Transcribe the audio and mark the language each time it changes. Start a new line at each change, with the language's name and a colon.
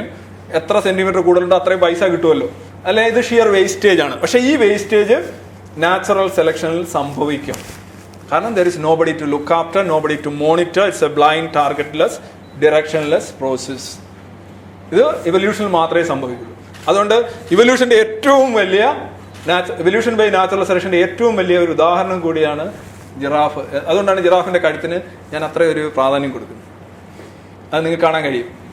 Malayalam: കാര്യം എത്ര സെന്റിമീറ്റർ കൂടുതലുണ്ടോ അത്രയും പൈസ കിട്ടുമല്ലോ. അല്ലെ, ഇത് ഷിയർ വേസ്റ്റേജ് ആണ്. പക്ഷെ ഈ വേസ്റ്റേജ് നാച്ചുറൽ സെലക്ഷനിൽ സംഭവിക്കും.
English: കാരണം there is nobody to look after, nobody to monitor. It's a blind, targetless, directionless process.
Malayalam: ഇത് ഇവല്യൂഷനിൽ മാത്രമേ സംഭവിക്കുള്ളൂ. അതുകൊണ്ട് ഇവല്യൂഷന്റെ ഏറ്റവും വലിയ ഇവല്യൂഷൻ ബൈ നാച്ചുറൽ സെലക്ഷന്റെ ഏറ്റവും വലിയ ഒരു ഉദാഹരണം കൂടിയാണ് ജിറാഫ്. അതുകൊണ്ടാണ് ജിറാഫിന്റെ കഴുത്തിന് ഞാൻ അത്രയൊരു പ്രാധാന്യം കൊടുക്കുന്നത്. അത് നിങ്ങൾക്ക് കാണാൻ കഴിയും.